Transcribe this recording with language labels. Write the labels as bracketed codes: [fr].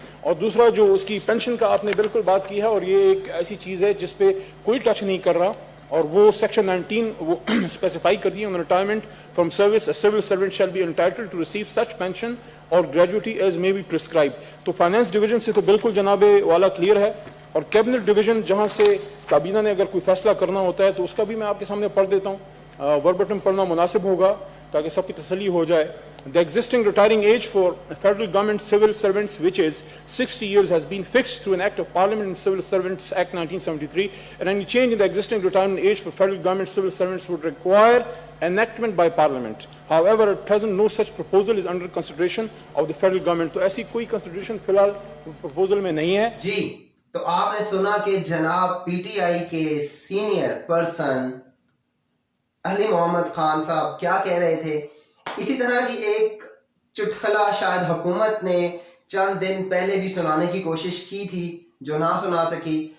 [ur] اور دوسرا جو اس کی پینشن کا آپ نے بالکل بات کی ہے, اور یہ ایک ایسی چیز ہے جس پہ کوئی ٹچ نہیں کر رہا, اور وہ سیکشن 19 وہ اسپیسیفائی کر دی ہے, [en] Retirement from service a civil servant shall be entitled to receive such pension اور gratuity as may be prescribe. [ur] تو فائنانس ڈویژن سے تو بالکل جناب والا کلیئر ہے, اور کیبنٹ ڈویژن جہاں سے کابینہ نے اگر کوئی فیصلہ کرنا ہوتا ہے تو اس کا بھی میں آپ کے سامنے پڑھ دیتا ہوں, وربٹم پڑھنا مناسب ہوگا تاکہ سب کی تسلی ہو جائے. [en] The existing retiring age for federal government civil servants, which is 60 years, has been fixed through an act of parliament in Civil Servants Act 1973, and any change in the existing retirement age for federal government civil servants would require enactment by parliament. However, at present no such proposal is under consideration of the federal government. [ur] تو ایسی کوئی consideration فی الحال proposal میں نہیں ہے. جی, تو آپ نے سنا کہ جناب پی ٹی آئی کے سینئر پرسن علی محمد خان صاحب کیا کہہ رہے تھے. اسی طرح کی ایک چٹکلا شاید حکومت نے چند دن پہلے بھی سنانے کی کوشش کی تھی جو نہ سنا سکی.